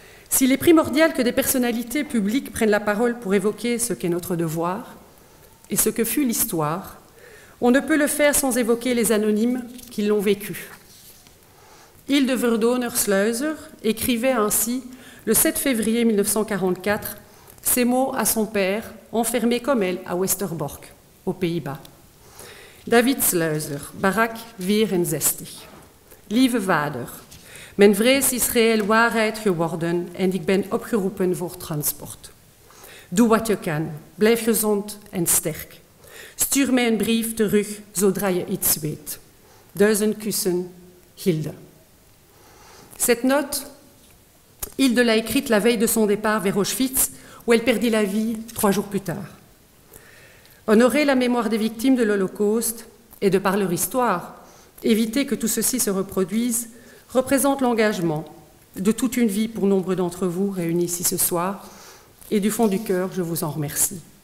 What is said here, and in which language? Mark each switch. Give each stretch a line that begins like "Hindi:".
French: S'il est primordial que des personnalités publiques prennent la parole pour évoquer ce qu'est notre devoir et ce que fut l'histoire, on ne peut le faire sans évoquer les anonymes qui l'ont vécu. Hilde Verdoner-Sluizer écrivait ainsi, le 7 février 1944, ces mots à son père, enfermé comme elle à Westerbork, aux Pays-Bas. David Sluizer, Barak 64.
Dutch: Lieve vader, mijn vrees is reëel waarheid geworden en ik ben opgeroepen voor transport. Doe wat je kan, blijf gezond en sterk. Stuur mij een brief terug zodra je iets weet. 1000 kussen, Hilde.
French: Cette note, Hilde l'a écrite la veille de son départ vers Auschwitz, où elle perdit la vie 3 jours plus tard. Honorer la mémoire des victimes de l'Holocauste et, de par leur histoire, éviter que tout ceci se reproduise, représente l'engagement de toute une vie pour nombre d'entre vous réunis ici ce soir, et du fond du cœur, je vous en remercie.